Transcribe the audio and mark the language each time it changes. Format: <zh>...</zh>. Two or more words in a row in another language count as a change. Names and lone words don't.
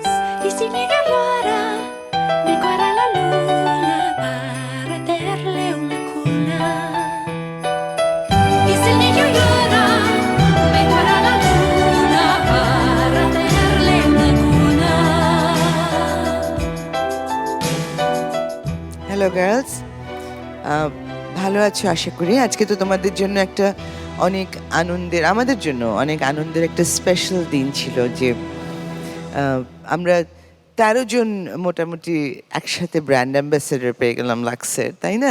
<es>Y si el niño llora, decora la luna para hacerle una cuna. Y si el niño llora, decora la luna para hacerle una cuna.</es> <bn>হ্যালো গার্লস, ভালো আছো আশা করি। আজকে তো তোমাদের জন্য একটা অনেক আনন্দের, আমাদের জন্য অনেক আনন্দের একটা স্পেশাল দিন ছিল যে আমরা 13 জন মোটামুটি একসাথে</bn> <en>brand ambassador</en> <bn>পেয়ে গেলাম লাক্সের, তাই না?</bn>